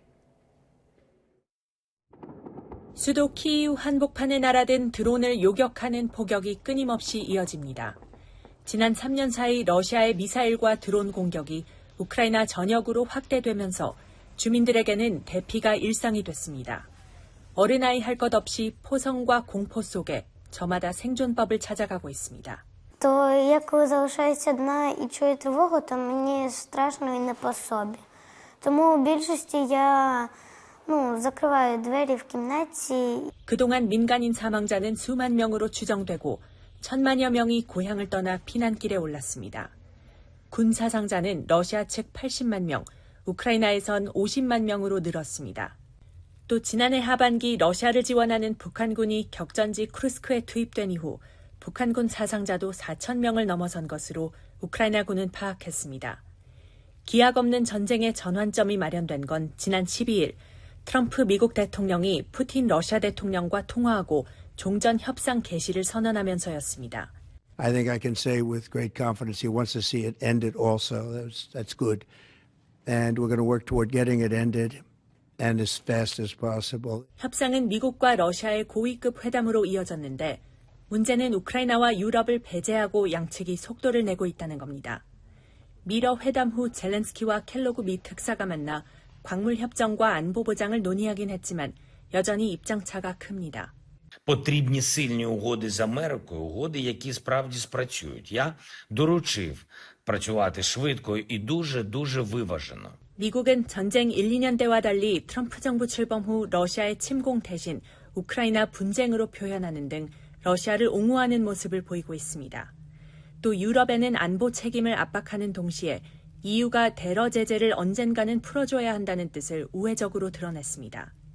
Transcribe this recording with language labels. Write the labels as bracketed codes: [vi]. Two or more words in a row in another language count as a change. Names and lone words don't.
[ko] 수도 키이우 한복판에 날아든 드론을 요격하는 포격이 끊임없이 이어집니다. 지난 3년 사이 러시아의 미사일과 드론 공격이 우크라이나 전역으로 확대되면서 주민들에게는 대피가 일상이 됐습니다. 어린아이 할 것 없이 포성과 공포 속에 저마다 생존법을 찾아가고 있습니다. [uk] То я коли залишаюся одна і чую тривогу, то мені страшно і не по собі. Тому у більшості я закриваю двері в кімнаті. [ko] 그동안 민간인 사망자는 수만 명으로 추정되고 1,000만여 명이 고향을 떠나 피난길에 올랐습니다. 군 사상자는 러시아 측 80만 명, 우크라이나에선 50만 명으로 늘었습니다. 또 지난해 하반기 러시아를 지원하는 북한군이 격전지 쿠르스크에 투입된 이후 북한군 사상자도 4천 명을 넘어선 것으로 우크라이나군은 파악했습니다. 기약 없는 전쟁의 전환점이 마련된 건 지난 12일 트럼프 미국 대통령이 푸틴 러시아 대통령과 통화하고 종전 협상 개시를 선언하면서였습니다. [en] I think I can say with great confidence he wants to see it ended also. That's good. And we're going to work toward getting it ended and as fast as possible. [ko] 협상은 미국과 러시아의 고위급 회담으로 이어졌는데 문제는 우크라이나와 유럽을 배제하고 양측이 속도를 내고 있다는 겁니다. 미러 회담 후 젤렌스키와 켈로그 미 특사가 만나 광물 협정과 안보 보장을 논의하긴 했지만 여전히 입장차가 큽니다. [uk] Потрібні сильні угоди з Америкою, угоди, які справді спрацюють. Я доручив працювати швидко і дуже виважено. [ko] 미국은 전쟁 1, 2년 때와 달리 트럼프 정부 출범 후 러시아의 침공 대신 우크라이나 분쟁으로 표현하는 등 러시아를 옹호하는 모습을 보이고 있습니다. 또 유럽에는 안보 책임을 압박하는 동시에 EU가 대러 제재를 언젠가는 풀어줘야 한다는 뜻을 우회적으로 드러냈습니다.